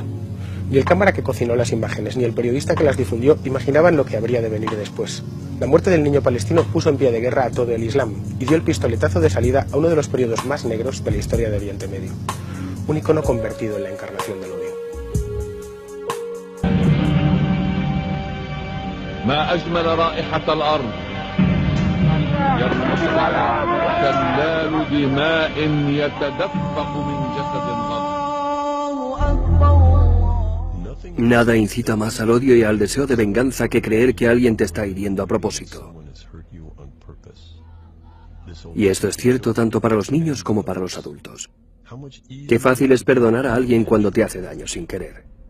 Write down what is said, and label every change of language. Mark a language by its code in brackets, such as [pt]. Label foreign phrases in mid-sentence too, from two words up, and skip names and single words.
[es] Ni el cámara que cocinó las imágenes ni el periodista que las difundió imaginaban lo que habría de venir después. La muerte del niño palestino puso en pie de guerra a todo el Islam y dio el pistoletazo de salida a uno de los periodos más negros de la historia de Oriente Medio. Un icono convertido en la encarnación del odio. [ar] ما أجمل رائحة الأرض يرقص شلال دماء يتدفق من جسد غضب. [es] Nada incita más al odio y al deseo de venganza que creer que alguien te está hiriendo a propósito. Y esto es cierto tanto para los niños como para los adultos. Qué fácil es perdonar a alguien cuando te hace daño sin querer.